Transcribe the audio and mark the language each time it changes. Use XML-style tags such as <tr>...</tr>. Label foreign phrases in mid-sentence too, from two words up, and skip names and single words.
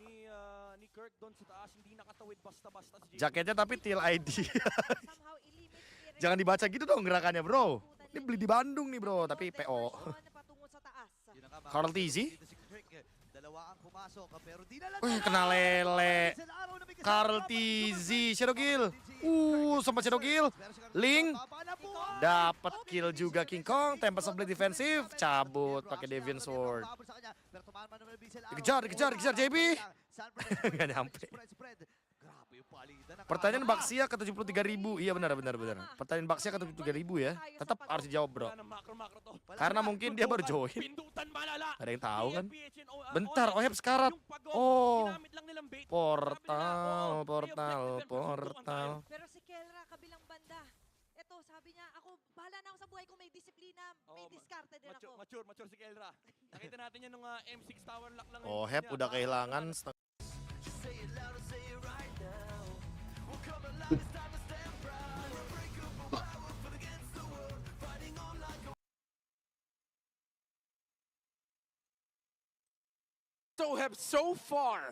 <id>Jaketnya tapi TLID. Jangan dibaca gitu dong gerakannya bro. Ini beli di Bandung nih bro, tapi PO. Carl TZ. Wih kena lele. Carl TZ, Shadow Kill. Sempat Shadow Kill. Link. Dapat kill juga King Kong. Tempest of Blade defensif. Cabut pakai Deviant Sword. Dikejar JB. Gak nyampe. Pertanyaan Baxia ke 73.000. Iya benar. Pertanyaan Baxia ke 73.000 ya. Tetap harus dijawab bro. Karena mungkin dia baru join. Ada yang tahu kan? Bentar, Ohep sekarat. Oh. Portal.</id> <tl>Pero si Kelra kabilang banda. Ito, sabi niya, ako bahala na ako sa buhay ko, may disiplina, may diskarte din ako. Mature si Kelra. Nakita natin yan nung M6 tower lock lang.</tl> <id>Ohep udah kehilangan</id> <en>So far.</en>